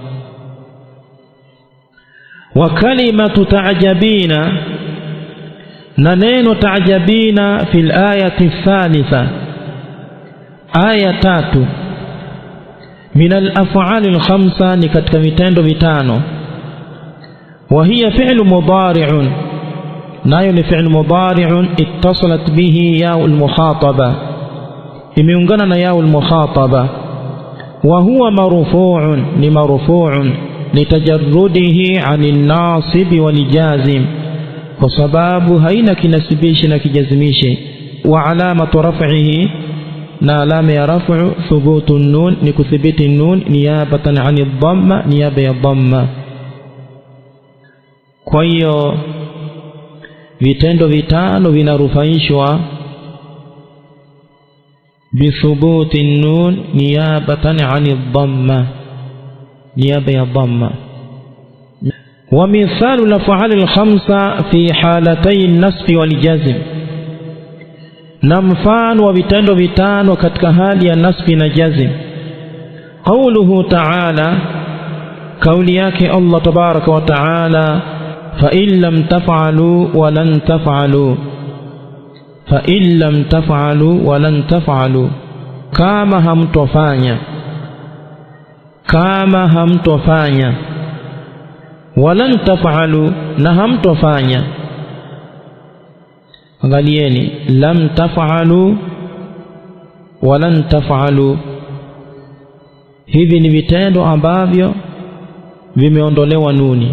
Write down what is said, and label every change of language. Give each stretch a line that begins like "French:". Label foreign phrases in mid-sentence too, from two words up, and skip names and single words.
Arabic: وكلمة تعجبين,
Swahili: na neno ta'jabina
Arabic: في الآية الثالثة,
Swahili: aya tatu,
Arabic: من الأفعال الخمسة,
Swahili: ni katika vitendo vitano.
Arabic: وهي فعل مضارع,
Swahili: nayo ni
Arabic: فعل مضارع اتصلت به ياء المخاطبة,
Swahili: imeungana na
Arabic: ياء المخاطبة. وهو مرفوع, ni مرفوع لتجرده عن الناصب والجازم,
Swahili: kwa sababu haina kinasibishi na kijazimishi.
Arabic: وعلامة رفعه,
Swahili: na alama ya raf'u
Arabic: ثبوت النون,
Swahili: ni kuthibiti nun
Arabic: نيابة عن الضمة,
Swahili: niyaba ya dhamma. Kwa hiyo vitendo vitano vinarufaishwa
Arabic: بثبوت النون نيابة عن الضمة,
Swahili: niyaba ya dhamma.
Arabic: ومثال الأفعال الخمسة في حالتي النصب والجزم,
Swahili: na mfano wa vitendo vitano katika hali ya nasbi na jazm.
Arabic: قوله تعالى,
Swahili: kauli yake Allah
Arabic: تبارك وتعالى, فإن لم تفعلوا ولن تفعلوا, فإن لم تفعلوا ولن تفعلوا,
Swahili: kama hamtofanya, kama hamtofanya,
Arabic: ولن تفعلوا,
Swahili: na hamtofanya. Angalieni,
Arabic: لم تفعلوا ولن تفعلوا,
Swahili: hivi ni vitendo ambavyo vimeondolewa nuni.